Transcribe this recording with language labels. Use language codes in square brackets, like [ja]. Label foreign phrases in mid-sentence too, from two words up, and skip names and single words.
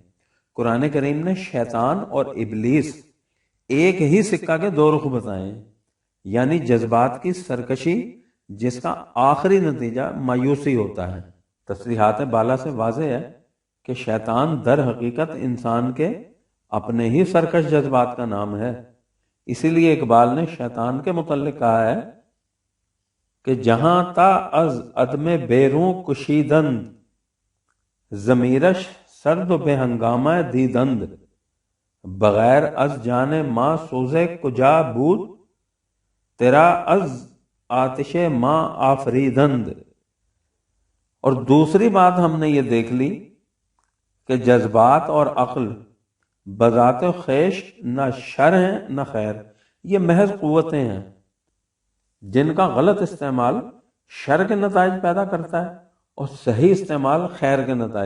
[ur] قرآن کریم نے شیطان اور ابلیس ایک ہی سکہ کے دو رخ بتائے ہیں، یعنی جذبات کی سرکشی جس کا آخری نتیجہ مایوسی ہوتا ہے۔ تصریحات بالا سے واضح ہے کہ شیطان در حقیقت انسان کے اپنے ہی سرکش جذبات کا نام ہے۔ اسی لیے اقبال نے شیطان کے متعلق کہا ہے کہ [fa] جہاں تا از عدم بیروں کشیدند، ضمیرش سرد و بے ہنگامہ دیدند، بغیر از جان ماں سوزے کجا بود، تیرا از آتش ماں آفریدند۔ [ur] اور دوسری بات ہم نے یہ دیکھ لی کہ جذبات اور عقل بذات خیش نہ شر ہیں نہ خیر، یہ محض قوتیں ہیں جن کا غلط استعمال شر کے نتائج پیدا کرتا ہے اور صحیح استعمال خیر کے نتائج۔